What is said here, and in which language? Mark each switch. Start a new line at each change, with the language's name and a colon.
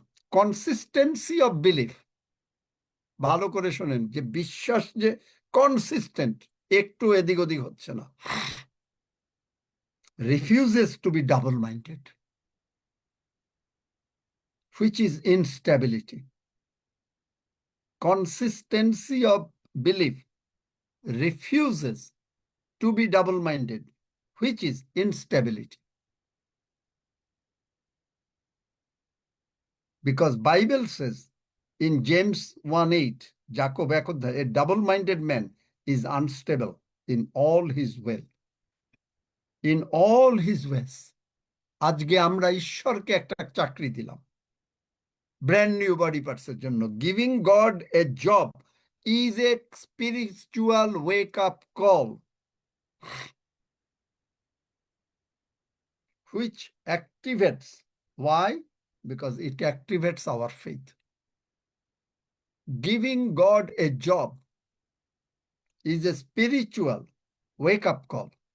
English: Consistency of belief.
Bangla: ভালো করে শোনেন, যে বিশ্বাস যে কনসিস্টেন্ট, একটু এদিক ওদিক হচ্ছে না,
English: refuses to be double-minded, which is instability. Consistency of belief refuses to be double-minded, which is instability. Because Bible says in James 1:8, Jacob
Bangla: এক অধ্যায়,
English: a double-minded man is unstable in all his will. In all his ways.
Bangla: আজকে আমরা ঈশ্বরকে একটা চাকরি দিলাম,
English: brand new body পার্টসের
Bangla: জন্য।
English: Giving God a job is a spiritual wake up call, which activates. Why? Because it activates our faith. Giving God a job is a spiritual wake up call.